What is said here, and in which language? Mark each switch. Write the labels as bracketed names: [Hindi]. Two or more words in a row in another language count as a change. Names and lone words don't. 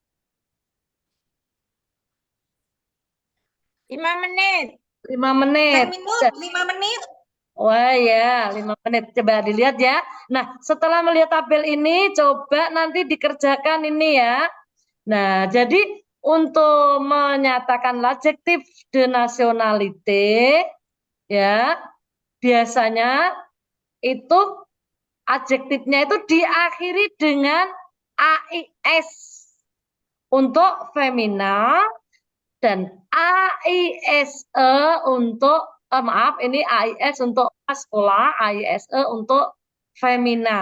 [Indonesian] 5 menit. 5 menit. 5 menit. Wah ya, 5 menit. Coba dilihat ya. Nah, setelah melihat tabel ini, coba nanti dikerjakan ini ya. Nah, jadi untuk menyatakan [French] l'adjectif de nationalité, [Indonesian] ya, biasanya itu adjektifnya itu diakhiri dengan AIS untuk femina dan AISE untuk ini AIS untuk maskula, AISE untuk femina.